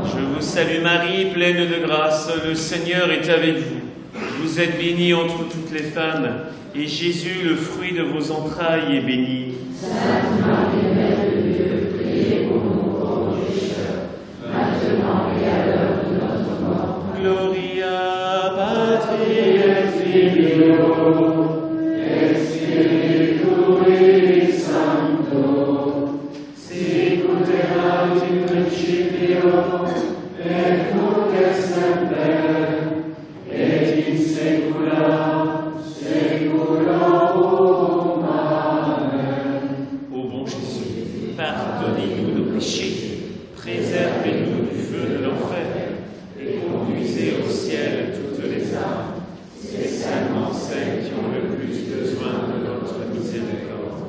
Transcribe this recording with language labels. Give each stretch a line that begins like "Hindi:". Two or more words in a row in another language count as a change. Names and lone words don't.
French: Je vous salue Marie, pleine de grâce, le Seigneur est avec vous. Vous êtes bénie entre toutes les femmes, et Jésus, le fruit de vos entrailles, est béni. Sainte Marie, Mère de Dieu, priez pour nous pauvres pécheurs, maintenant et à l'heure de notre mort.
Latin: Gloria Patri et Filio et Spiritui Sancto, sicut erat in principio, et nunc et semper, et in saecula saeculorum. Amen.
French: Ô bon Jésus, pardonnez-nous nos péchés, préservez-nous du feu de l'enfer, et conduisez au ciel toutes les âmes, spécialement celles qui ont le plus besoin de notre miséricorde.